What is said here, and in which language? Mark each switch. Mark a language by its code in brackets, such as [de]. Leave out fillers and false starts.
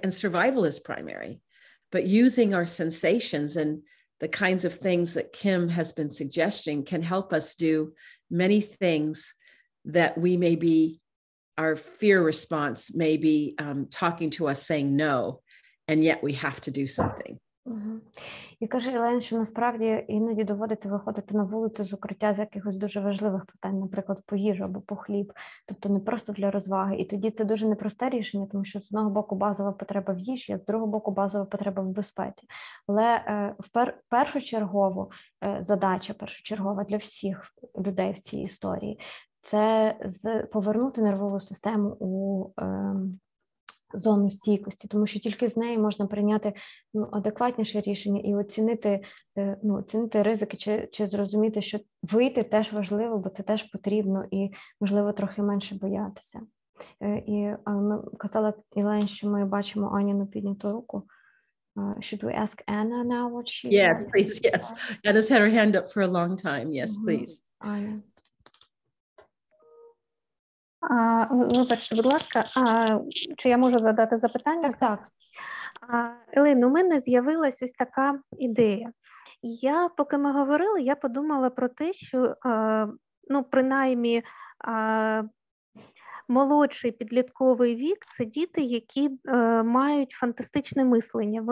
[en] And survival is primary. But using our sensations and the kinds of things that Kim has been suggesting can help us do many things that we may be, our fear response may be talking to us saying no, and yet we have to do something. [uk] І каже Елен, що насправді іноді доводиться виходити на вулицю з укриття з якихось дуже важливих питань, наприклад, по їжу або по хліб, тобто не просто для розваги. І тоді це дуже непросте рішення, тому що з одного боку базова потреба в їжі, а з другого боку базова потреба в безпеці. Але першочергово задача, першочергова для всіх людей в цій історії – це повернути нервову систему у зону стійкості, тому що тільки з нею можна прийняти адекватніше рішення і оцінити ризики, чи зрозуміти, що вийти теж важливо, бо це теж потрібно, і, можливо, трохи менше боятися. І ми казали, Ілен, що ми бачимо Аніну підняту руку. [en] Should we ask Anna now what she Yes, please, yes. Anna's had her hand up for a long time. Yes, please. [uk] Аня. Вибачте, будь ласка, чи я можу задати запитання? Так. Елен, у мене з'явилась ось така ідея. Поки ми говорили, я подумала про те, що, принаймні, молодший підлітковий вік – це діти, які мають фантастичне мислення.